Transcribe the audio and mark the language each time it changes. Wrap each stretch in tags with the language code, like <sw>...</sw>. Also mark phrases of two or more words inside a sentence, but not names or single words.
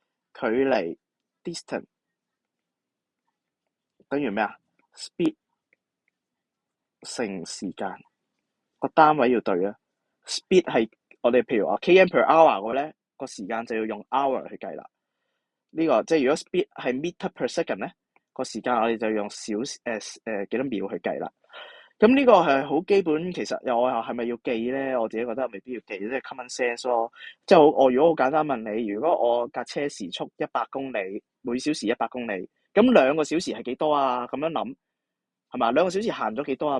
<yue>距離 distance 等於咩啊 ？speed 乘時間，個單位要對啊。speed 係我哋譬如話</yue> <en>km per hour</en> <yue>嘅咧，個時間就要用 hour 去計啦。呢個即係如果 speed 係</yue> <en>meter per second</en> <yue>咧，個時間我哋就用幾多秒去計啦。咁呢個係好基本，其實我又係咪要記咧？我自己覺得未必要記，即係</yue> <en>common sense</en> <yue>咯。即係我如果好簡單問你，如果我架車時速100公里，每小時100公里，咁2個小時係幾多啊？咁樣諗， 係嘛？2個小時行咗幾多啊？</yue>